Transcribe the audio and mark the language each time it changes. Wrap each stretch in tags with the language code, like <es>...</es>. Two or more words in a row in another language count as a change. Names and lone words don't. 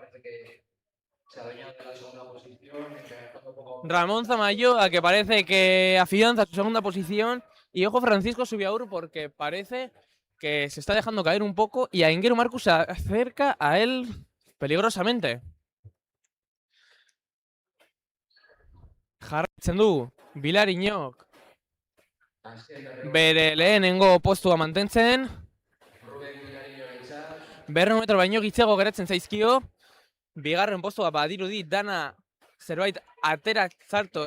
<es>Ramón Zamayoa, que parece que afianza su segunda posición. Y ojo Francisco Subiaur, porque parece que se está dejando caer un poco. Y Aingeru Marcus se acerca a él peligrosamente.</es> <eu>Jarraitzen du, Bilariñok. Bere lehenengo postua mantentzen. 200 metro baino gitxego geratzen zaizkio. Bigarren postua badirudi dana zerbait aterak zarto.</eu>